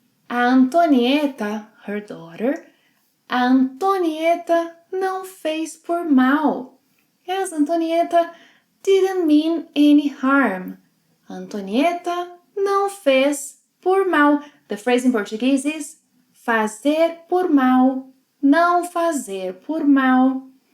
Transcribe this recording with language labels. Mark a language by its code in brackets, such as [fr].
[pt] Antonieta, [en] her daughter, [pt] Antonieta não fez por mal. [en] Yes, Antonieta didn't mean any harm. [pt] Antonieta não fez por mal. [en] The phrase in Portuguese is [pt] fazer por mal, não fazer por mal.